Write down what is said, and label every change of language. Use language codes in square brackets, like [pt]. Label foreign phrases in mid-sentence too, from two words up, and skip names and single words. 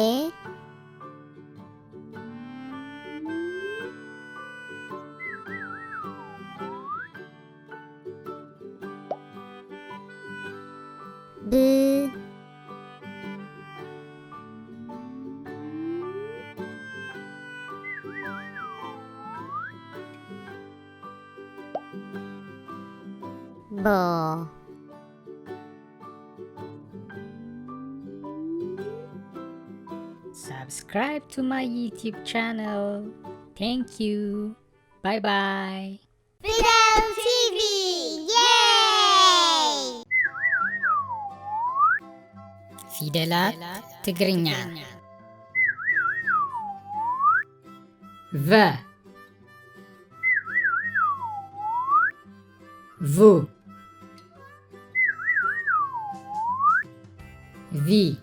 [ti] ብ ቦ [en] Subscribe to my YouTube channel. Thank you. Bye bye. Fidel TV! Yay! [ti] ፊደላት ትግርኛ ቨ ቭ ቪ